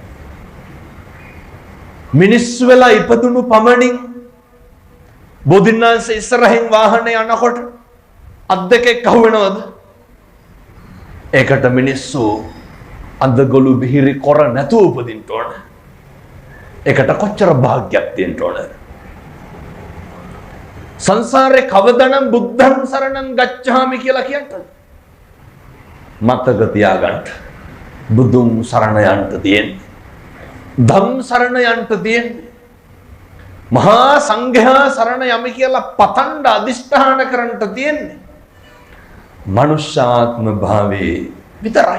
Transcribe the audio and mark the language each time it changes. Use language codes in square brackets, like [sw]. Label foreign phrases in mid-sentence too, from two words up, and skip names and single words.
[si] මිනිස්සු වෙලා ඉපදුණු පමණින් බෝධින්වහන්සේ ඉස්සරහින් වාහනේ යනකොට අත් දෙකක් අහුවෙනවද? ඒකට මිනිස්සු අඳගොළු බිහිරි කර නැතුව උපදින්න ඕන. ඒකට කොච්චර වාග්යක් තියෙන්න ඕනද? සංසාරේ කවදනම් [pi] බුද්ධං සරණං ගච්ඡාමි [si] කියලා කියන්නද? මතක තියාගන්න. බුදුන් සරණ යන්න තියෙන්නේ. ධම් සරණ යන්න තියෙන්නේ. මහා සංඝයා සරණ යමි කියලා පතණ්ඩ අදිෂ්ඨාන කරන්න තියෙන්නේ. මනුෂ්‍යාත්ම භාවයේ විතරයි.